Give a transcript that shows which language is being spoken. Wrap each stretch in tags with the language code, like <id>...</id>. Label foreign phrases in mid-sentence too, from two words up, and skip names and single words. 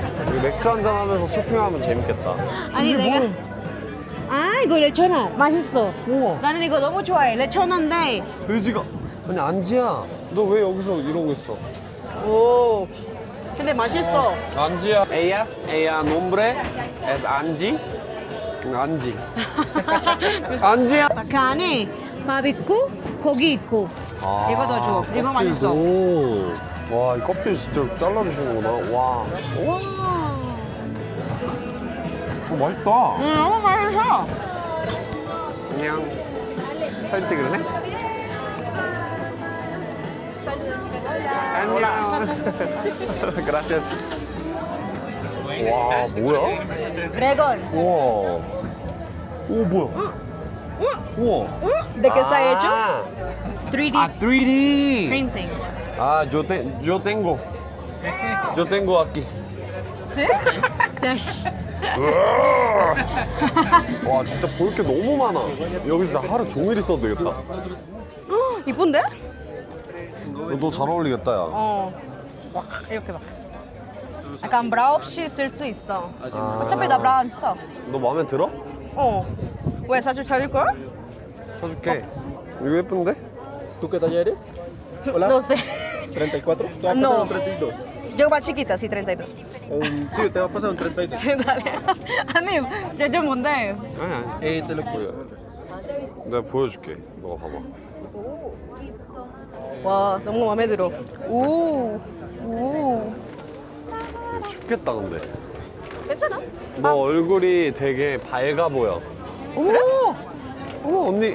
<ko>여기 맥주 한잔 하면서 쇼핑하면 재밌겠다. 아니 내가 이거 레초나 맛있어. 우와. 나는 이거 너무 좋아해. 레초나인데. 돼지가. 아니 안지야, 너 왜 여기서 이러고 있어? 오. 근데 맛있어. 안지야.</ko> <es>Ella nombre es Angie.</es> <ko>안지. 안지야. 그 안에 밥 있고 고기 있고. 이거 더 줘. 이거 맛있어. 오. 와, 이 껍질 진짜 이렇게 잘라주시는구나. 와. 와. 맛있다. 너무 맛있어. 그냥 사진 찍을래? 안녕. Gracias. 와, 뭐야? 드래곤. 우와. 오, 뭐야? 우와.</ko> <es>¿De qué está hecho? 3D</es> <ko>아, 3D.</ko> <es>printing. 아, yo tengo aquí. ¿Sí? Yes.</es> <ko>와, 진짜 볼 게 너무 많아. 여기서 진짜 하루 종일 있어도 되겠다. 이쁜데? 너 잘 어울리겠다, 야. 와, 이렇게 봐. 약간 브라 없이 쓸 수 있어. 어차피 나 브라 안 써. 너 마음에 들어? 왜 사줄 찾을 걸? 사줄게. 이거 예쁜데?</ko> <es>¿Tú qué talla eres? Hola. No sé. 34. Te vas a No. pasar un 32. Yo más chiquita, sí, 32. Sí, te vas a pasar un 32. Sí, dale.</es> <ko>아니, 요즘 뭔데? 아니, 아니.</ko> <es>Te lo cuido.</es> <ko>내가 보여줄게. 너가 봐봐. 와, 너무 마음에 들어. 오. 오. 이거 춥겠다, 근데. 괜찮아? 너 얼굴이 되게 밝아 보여. 그래? 오, 언니.</ko>